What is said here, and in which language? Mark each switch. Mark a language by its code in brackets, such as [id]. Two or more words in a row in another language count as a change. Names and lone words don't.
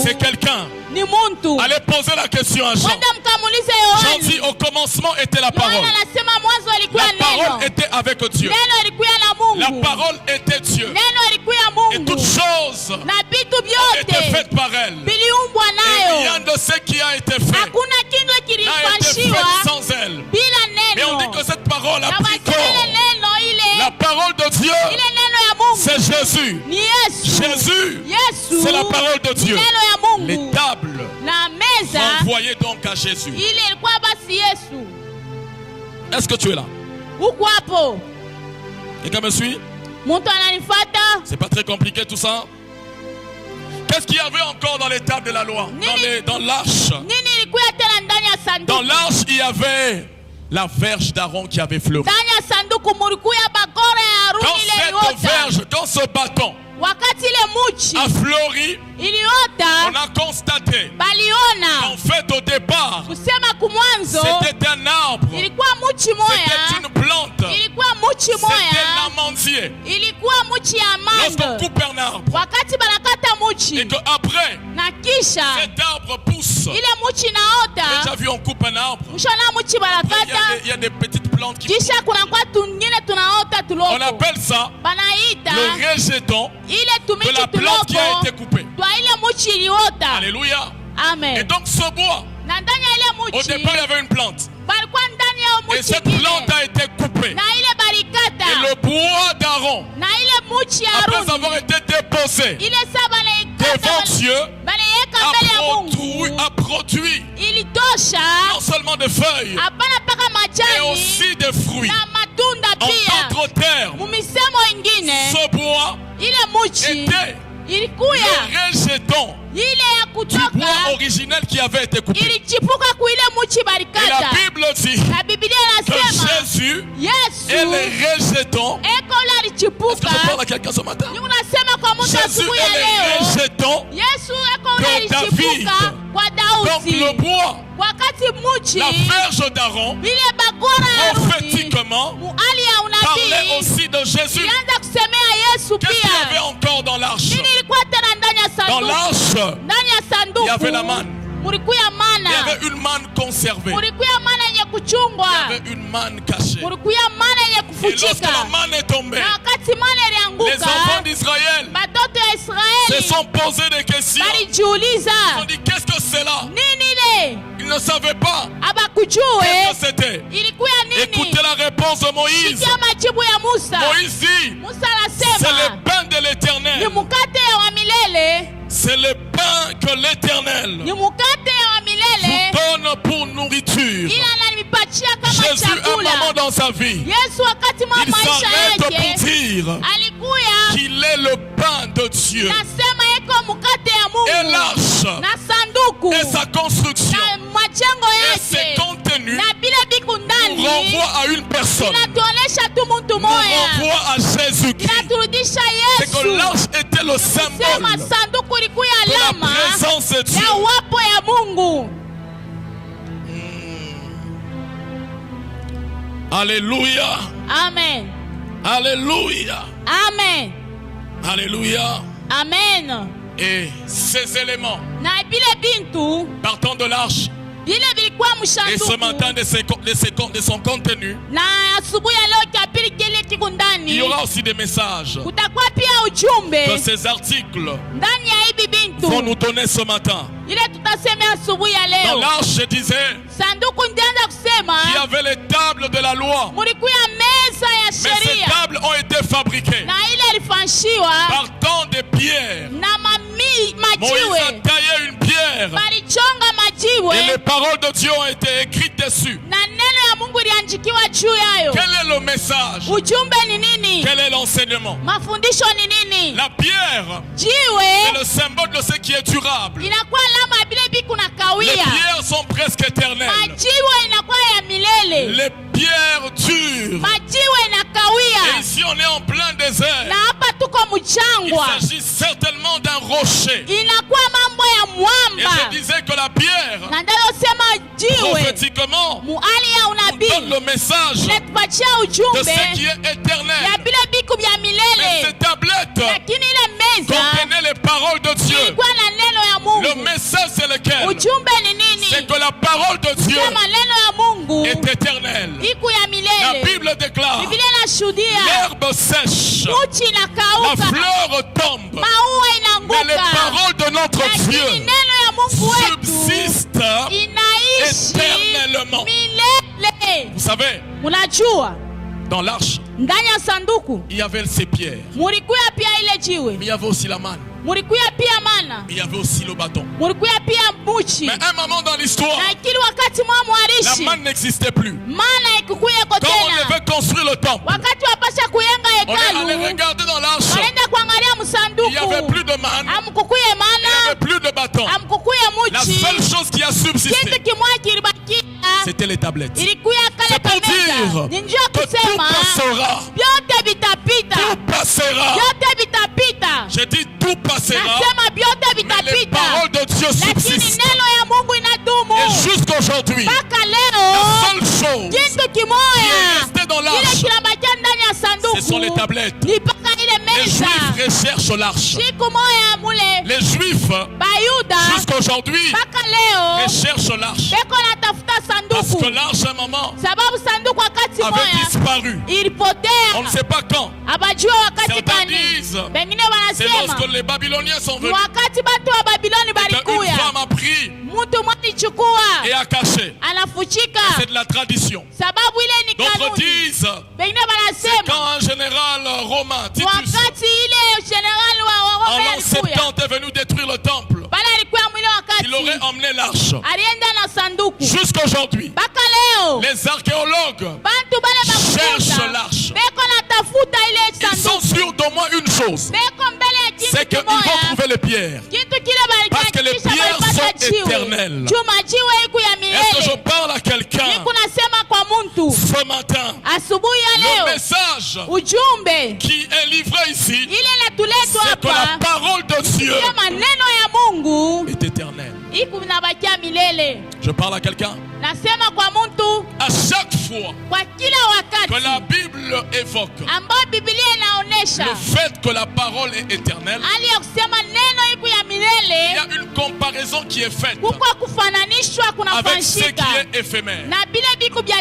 [fr] c'est quelqu'un. [sw] ni muntu. [fr] Allez poser la question à Jean. [sw] Kwenda mkamulize [fr] Jean [sw] Yohana. [fr] dit au commencement était la parole. [sw] Yohana anasema mwanzo alikuwa [fr] La [sw] neno, [fr] parole était avec Dieu. [sw] neno ilikuwa na Mungu, [fr] La parole était Dieu. [sw] neno ilikuwa [fr] Et [sw] Mungu, [fr] toutes choses [sw] na vitu [fr] étaient [sw] vyote [fr] faites par elle. [sw] viliumbwa [fr] Et rien [sw] nayo. [fr] de ce qui a été fait [sw] Hakuna kitu [fr] n'a été [sw] kilifanywa [fr] fait sans elle. [sw] bila [fr] Mais on dit [sw] neno. [fr] que cette parole a [sw] Na [fr] pris [sw] wasema ile [fr] corps. [sw] neno [fr] La [sw] ile [fr] parole de Dieu, [sw] ile neno ya Mungu [fr] c'est Jésus. [sw] ni Yesu. [fr] Jésus, [sw] Yesu [fr] c'est la parole de [sw] ni [fr] Dieu. [sw] neno ya Mungu. [fr] Les tables [sw] Na meza [fr] renvoyaient donc à Jésus. [sw] ile ilikuwa basi Yesu. [fr] Est-ce que tu es là? [sw] Huko hapo [fr] Quelqu'un me suit? [sw] mtu ananifuata. [fr] C'est pas très compliqué tout ça. Qu'est-ce qu'il y avait encore dans les tables de la loi? Dans l'arche. [sw] Nini ilikuwa tena ndani ya [fr] Dans [sw] sanduku? [fr] l'arche, il y avait la verge d'Aaron qui avait fleuri. [sw] Ndani ya sanduku mulikuwa bakora ya [fr] Quand [sw] Haruni ile [fr] cette [sw] iliota. [fr] verge, quand ce bâton [sw] Wakati ile muchi [fr] a fleuri, [sw] iliota, [fr] on a constaté [sw] baliona [fr] qu'en fait au départ, [sw] kusema kumwanzo [fr] c'était un arbre, [sw] ilikuwa muchi [fr] c'était [sw] moya, [fr] une plante, [sw] ilikuwa muchi [fr] c'était [sw] moya, [fr] l'amandier. [sw] ilikuwa muchi ya [fr] Lorsqu'on [sw] mando. [fr] coupe un arbre [sw] Wakati banakata [fr] et [sw] muchi [fr] qu'après [sw] na kisha [fr] cet arbre pousse, [sw] ile muchi [fr] déjà [sw] naota, [fr] vu on coupe un arbre, [sw] mshona muchi [fr] il y a [sw] banakata, [fr] il y a des petites plantes qui [sw] kisha kunakuwa tungine tunaota [fr] on [sw] tuloko, [fr] appelle ça [sw] banaita [fr] le rejeton [sw] ile [fr] de [sw] tumiki [fr] la plante qui a [sw] tuloko [fr] été coupée. [sw] twa ile muchi iliota. [fr] Alléluia. Et [sw] Amen. [fr] donc ce bois, [sw] Na ndani ya ile [fr] au [sw] muchi [fr] départ il y avait une plante. [sw] balikuwa ndani ya [fr] Et [sw] muchi [fr] cette [sw] ile, [fr] plante a été coupée. [sw] na ile balikata, [fr] Et le bois d'Aaron, [sw] na ile muchi ya [fr] après [sw] Haruni [fr] avoir été déposé [sw] ile saa banaikata [fr] devant Dieu, [sw] banaiweka mbele ya Mungu, [fr] a produit [sw] ilitosha [fr] non seulement des feuilles, [sw] hapana mpaka [fr] mais [sw] majani [fr] aussi des fruits. [sw] na matunda [fr] En [sw] pia. [fr] d'autres termes, [sw] Mumisemo ingine [fr] ce bois [sw] ile muchi [fr] était [sw] ilikuya [fr] le rejeton [sw] ile ya [fr] du [sw] kutoka [fr] bois originel qui avait été coupé. [sw] ilichipuka kuile muchi [fr] Et la [sw] balikata, [fr] Bible dit [sw] na Biblia [fr] que [sw] inasema [fr] Jésus [sw] Yesu [fr] est le rejeton. [sw] eko ule [fr] Est-ce que [sw] alichipuka. [fr] je parle à quelqu'un ce matin? [sw] Ni unasema kwa mtu [fr] Jésus [sw] asubuhi ya [fr] est le [sw] leo [fr] rejeton. [sw] Yesu eko ule [fr] de [sw] alichipuka [fr] David. [sw] kwa [fr] Donc le [sw] Daudi. [fr] bois, [sw] Wakati muchi [fr] la verge d'Aaron, [sw] ile bakora ya Haruni [fr] prophétiquement, [sw] muali ya [fr] parlait [sw] unabii [fr] aussi de Jésus. [sw] ilianza kusemea Yesu [fr] Qu'est-ce qu'il y avait [sw] pia. [fr] encore dans l'arche? [sw] Nini ilikuwa tena ndani ya [fr] Dans [sw] sanduku? [fr] l'arche, [sw] Ndani ya sanduku [fr] il y avait la manne. [sw] mulikuya [fr] il y [sw] mana, [fr] avait une manne conservée. [sw] mulikuya mana yenye kuchungwa, [fr] Il y avait une manne cachée. [sw] mulikuya mana yenye [fr] Et lorsque la [sw] kufuchika. [fr] manne est tombée, [sw] Na wakati mana [fr] les enfants [sw] ilianguka, [fr] d'Israël [sw] batoto ya [fr] se [sw] Israeli [fr] sont posés des questions. Ils [sw] balijiuliza [fr] ont dit qu'est-ce que c'est là? [sw] nini ile, [fr] Ils ne savaient pas [sw] abakujue [fr] qu'est-ce que c'était. [sw] ilikuya nini. [fr] Écoutez la réponse de Moïse. [sw] Sikia majibu ya Musa. [fr] Moïse dit, [sw] Musa [fr] c'est le [sw] anasema [fr] pain de [sw] ni [fr] l'éternel. [sw] mukate wa milele, [fr] C'est le pain que l'éternel [sw] ni mukate wa milele, [fr] vous donne pour nourriture. [sw] ila ananipatia kama [fr] Jésus, un moment [sw] chakula. [fr] dans sa vie, [sw] Yesu wakati mwa [fr] il [sw] maisha [fr] s'arrête pour [sw] yake [fr] dire [sw] alikuya [fr] qu'il est le pain de Dieu. [sw] nasema yeko mukate ya [fr] Et [sw] Mungu [fr] l'arche [sw] na sanduku [fr] et sa construction [sw] na majengo [fr] et ses [sw] yake [fr] contenus [sw] na bile biku [fr] nous [sw] ndani [fr] renvoient à une personne, [sw] inatuonesha tu muntu [fr] nous [sw] moya, [fr] renvoient à Jésus-Christ. [sw] inaturudisha [fr] C'est que [sw] Yesu. [fr] l'arche était le [sw] Sema [fr] symbole [sw] sanduku ilikuya [fr] de la [sw] alama [fr] présence de Dieu. [sw] ya uwapo ya Mungu. [fr] Alléluia, [sw] Amen, [fr] alléluia, [sw] amen, [fr] alléluia. [sw] amen. [fr] Et ces éléments [sw] Na bile bintu [fr] partant de l'arche [sw] bile vilikuwa [fr] et ce [sw] mshanduku, [fr] matin de son contenu, [sw] na asubuhi ya leo kapili kile kiko [fr] il [sw] ndani, [fr] y aura aussi des messages [sw] kutakuwa pia [fr] que [sw] ujumbe [fr] ces articles [sw] ndani ya hivi [fr] vont [sw] bintu [fr] nous donner ce matin. [sw] ile tutasemea asubuhi ya [fr] Dans [sw] leo. [fr] l'arche, je disais, [sw] Sanduku ndianza kusema [fr] il y avait les tables de la loi. [sw] mulikuya meza ya [fr] Mais ces [sw] sheria, [fr] tables ont été fabriquées [sw] na ile ilifanshiwa [fr] partant des pierres. [sw] na [fr] Moïse a [sw] majiwe, [fr] taillé une pierre [sw] balichonga majiwe [fr] et les paroles de Dieu ont été écrites dessus. [sw] na neno ya Mungu lianjikiwa juu yayo. [fr] Quel est le message? [sw] Ujumbe ni nini? [fr] Quel est l'enseignement? [sw] Mafundisho ni nini? [fr] La pierre [sw] Jiwe [fr] est le symbole de ce qui est durable. [sw] inakuwa alama ya vile kuna [fr] Les [sw] kawia, [fr] pierres sont presque éternelles. [sw] majiwe inakuwa ya milele, [fr] Les pierres durent. [sw] majiwe [fr] Et [sw] inakawia. [fr] ici on est en plein désert. [sw] Na hapa tuko [fr] Il [sw] mchangwa, [fr] s'agit certainement d'un rocher. [sw] inakuwa mambo ya [fr] Et [sw] mwamba. [fr] je disais que la pierre, [sw] Na ndalosema jiwe [fr] prophétiquement, [sw] muhali ya [fr] nous donne [sw] unabii [fr] le message [sw] inatupatia [fr] de [sw] ujumbe [fr] ce qui est éternel. [sw] ya vile biku vya [fr] Mais [sw] milele, [fr] ces tablettes [sw] lakini ile meza [fr] contenaient les paroles de Dieu. [sw] ilikuwa na neno ya [fr] Le [sw] Mungu. [fr] message c'est lequel? [sw] Ujumbe ni nini? [fr] C'est que la parole de Dieu [sw] Sema neno ya Mungu [fr] est éternelle. [sw] iku ya [fr] La [sw] milele. [fr] Bible déclare, [sw] Biblia inashuhudia [fr] l'herbe sèche, [sw] muchi [fr] la [sw] inakauka, [fr] fleur tombe, [sw] maua [fr] mais les [sw] inaanguka, [fr] paroles de notre [sw] lakini [fr] Dieu [sw] neno ya Mungu wetu [fr] subsistent [sw] inaishi [fr] éternellement. [sw] milele. [fr] Vous savez, [sw] Munajua [fr] dans l'arche, [sw] ndani ya sanduku [fr] il y avait ces pierres, [sw] mulikuya pia ile jiwe, [fr] mais il y avait aussi la manne, [sw] mulikuya pia mana, [fr] mais il y avait aussi le bâton. [sw] mulikuya pia muchi. [fr] Mais à un moment dans l'histoire, [sw] Na kili wakati mwa [fr] la [sw] mwarishi [fr] manne n'existait plus. [sw] mana ikukuyeko [fr] Quand on [sw] tena, [fr] devait construire le temple, [sw] wakati wapasha kuyenga [fr] on est allé [sw] hekalu, [fr] regarder dans l'arche, [sw] wanaenda kuangalia [fr] il n'y avait [sw] msanduku, [fr] plus de manne, [sw] amkukuye [fr] il n'y [sw] mana, [fr] avait plus de bâton. [sw] amkukuye [fr] La [sw] muchi. [fr] seule chose qui a subsisté, [sw] Kitu kimoja kilibakia, [fr] c'était les tablettes. [sw] ilikuya kale [fr] C'est pour [sw] kameza. [fr] dire [sw] Ni njoo [fr] que tout [sw] kusema [fr] passera. [sw] vyote vitapita, [fr] Tout passera. [sw] vyote vitapita. [fr] J'ai dit tout passera, [sw] Nasema vyote [fr] mais les [sw] vitapita, [fr] paroles de Dieu [sw] lakini [fr] subsistent. [sw] neno ya Mungu inadumu [fr] Et jusqu'aujourd'hui, [sw] mpaka [fr] la [sw] leo. [fr] seule chose [sw] Kitu [fr] qui est [sw] kimoja [fr] restée dans [sw] kile [fr] l'arche, [sw] kinabakia ndani ya [fr] ce sont les [sw] sanduku [fr] tablettes. [sw] ni mpaka ile [fr] Les [sw] meza. [fr] Juifs recherchent l'arche. [sw] Siku moya mule [fr] Les Juifs, [sw] Bayuda [fr] jusqu'aujourd'hui, [sw] mpaka leo [fr] recherchent l'arche. [sw] beko natafuta [fr] Parce que [sw] sanduku, [fr] l'arche, à un moment, [sw] sababu sanduku wakati [fr] avait [sw] moya [fr] disparu. On [sw] ilipotea, [fr] ne sait pas quand. [sw] abajua wakati [fr] Certains [sw] gani. [fr] disent, [sw] Bengine [fr] c'est [sw] wanasema [fr] lorsque les Babyloniens sont [sw] ni [fr] venus. [sw] wakati batu wa Babiloni [fr] Et qu'une [sw] balikuya, [fr] femme a pris [sw] mtu mwalichukua [fr] et a caché. [sw] anafuchika, [fr] C'est de la tradition. [sw] sababu ile ni [fr] D'autres [sw] kanuni. [fr] disent, [sw] Bengine [fr] c'est [sw] wanasema [fr] quand un général romain, Titus, [sw] wakati ile generali wa [fr] en [sw] Roma [fr] l'an [sw] alikuya [fr] 70 est venu détruire le temple. [sw] pale, alikuya mwile [fr] Il aurait [sw] wakati [fr] emmené l'arche. [sw] alienda na sanduku [fr] Jusqu'aujourd'hui, [sw] mpaka leo [fr] les archéologues [sw] bantu bale [fr] cherchent [sw] bakuta [fr] l'arche. [sw] beko natafuta ile [fr] Ils sont [sw] sanduku, [fr] sûrs d'au moins une chose, [sw] beko mbele ya [fr] c'est [sw] kitu [fr] qu'ils vont [sw] kimoya, [fr] trouver les pierres. [sw] kitu kile [fr] Parce que les [sw] balikisha [fr] pierres [sw] balipata [fr] sont [sw] jiwe, [fr] éternelles. [sw] chuma jiwe iku ya [fr] Est-ce que je [sw] milele. [fr] parle à quelqu'un [sw] Niku nasema kwa muntu [fr] ce matin? [sw] asubuhi ya [fr] Le [sw] leo, [fr] message [sw] ujumbe [fr] qui est livré ici, [sw] ile inatuletwa [fr] c'est que la [sw] hapa, [fr] parole de Dieu [sw] ile maneno ya Mungu [fr] est éternelle. [sw] iku nabakia milele. [fr] Je parle à quelqu'un. [sw] Nasema kwa muntu, [fr] À chaque fois [sw] kwa kila [fr] que la [sw] wakati [fr] Bible évoque [sw] ambayo Biblia inaonesha [fr] le fait que la parole est éternelle, [sw] hali ya kusema neno iku ya [fr] il y [sw] milele, [fr] a une comparaison qui est faite [sw] kuko kufananishwa [fr] avec ce [sw] kunafanyika [fr] qui est éphémère. [sw] na bile biku vya